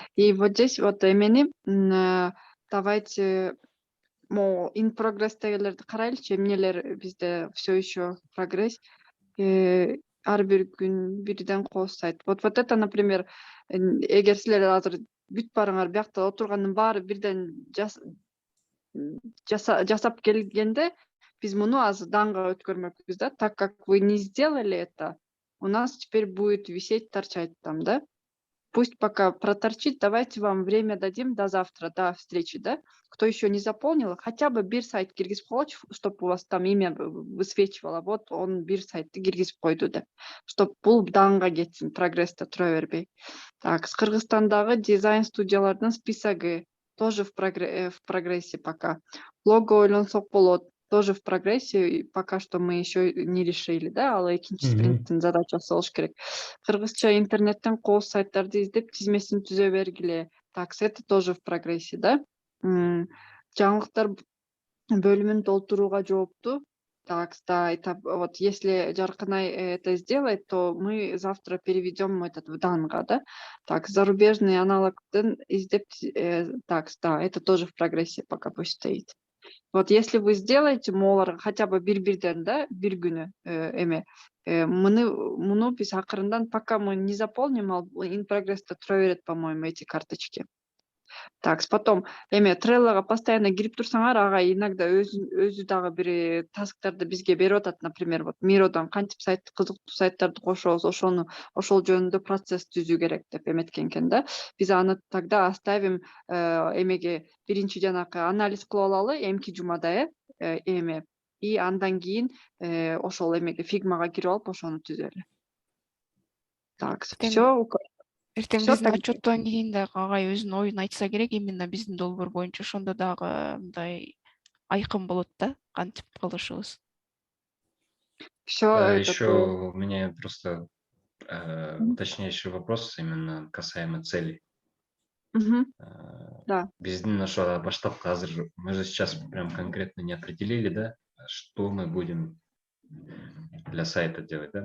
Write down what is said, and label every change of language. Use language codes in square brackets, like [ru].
[ru] И вот здесь вот [ky] эмени давайте могу in progress дегелерди карайлычы, эмнелер бизде [ru] все еще прогресс. [ky] Ар бир күн бирден кооссайт. Вот это, например, эгер силер азыр бүт барыңар биякта отургандын баары бирден жасап келгенде, биз муну азыр данга өткөрмөкпүз да. [ru] Так как вы не сделали это, у нас теперь будет висеть, торчать там, да? Пусть пока проторчит, давайте вам время дадим до завтра, до встречи, да? Кто еще не заполнил, хотя бы [ky] бир сайт киргизип койчу, [ru] чтобы у вас там имя высвечивало. [ky] Вот он бир сайтты киргизип койду деп. Чтоб бул данга кетсин, прогрессте тура бербей. Так, с Кыргызстандагы дизайн студиялардын списогу [ru] тоже в прогрессе пока. [ky] Лого ойлонсок болот, [ru] тоже в прогрессе, и пока что мы еще не решили, [ky] да, ал экинчи спринттин задачасы болуш керек. Кыргызча интернеттен кооз сайттарды издеп тизмесин түзө бергиле. [ru] Так, это тоже в прогрессе, да. [ky] Жаңылыктар бөлүмүн толтурууга жоопту. [ru] Так, да, это вот если Жарканай это сделает, то мы завтра переведем этот в Данга, да. Так, зарубежный [ky] аналогдын издеп, [ru] так, да, это тоже в прогрессе пока пусть стоит. Вот если вы сделаете [ky] молар хотя бы бир-бирден, да, бир күнү эме, муну биз акырындан, [ru] пока мы не заполним, [ky] ал in progress'та тура берет, [ru] по-моему, эти карточки. [ky] Так, потом эме Trello'га постоянно кирип турсаңар, ага иногда өзү дагы бир тасктарды бизге берип атат. Например, вот Миродан кантип кызыктуу сайттарды кошобуз, ошол жөнүндө процесс түзүү керек деп эметкен экен да. Биз аны тогда оставим эмеге биринчи жанакы анализ кылып алалы эмки жумада эме, и андан кийин ошол эмеге фигмага кирип алып ошону түзөлү. [ru] Так, все. [ky] Эртең [ru] Всё [ky] биздин [ru] так. [ky] отчеттон кийин дагы агай өзүнүн оюн айтса керек, именно биздин долбоор боюнча, ошондо дагы мындай айкын болот да, кантип кылышыбыз. [ru] Все Еще у меня просто уточняющий вопрос именно касаемо цели. Да. [ky] Биздин ошо баштапкы азыр [ru] мы же сейчас прям конкретно не определили, да, что мы будем для сайта делать, да?